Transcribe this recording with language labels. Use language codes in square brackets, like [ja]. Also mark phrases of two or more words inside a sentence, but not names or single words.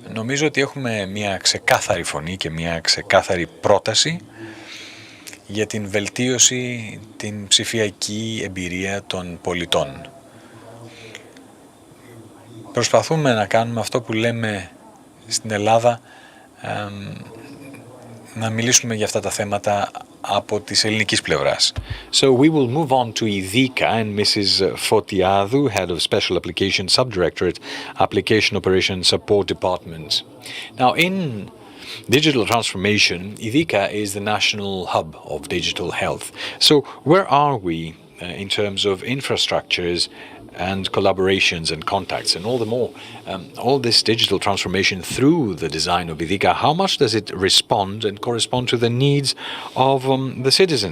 [el] Νομίζω ότι έχουμε μια ξεκάθαρη φωνή και μια ξεκάθαρη πρόταση για την βελτίωση την ψηφιακή εμπειρία των πολιτών. Προσπαθούμε να κάνουμε αυτό που λέμε στην Ελλάδα, να μιλήσουμε για αυτά τα θέματα από της ελληνικής πλευράς. [en] So we will move on to Idika and Mrs. Fotiadou, Head of Special Application Subdirectorate, Application Operation Support Department. Now in digital transformation, Idika is the national hub of digital health. So where are we in terms of infrastructures and collaborations and contacts, and all the more, all this digital transformation through the design of Idika, how much does it respond and correspond to the needs of the citizens?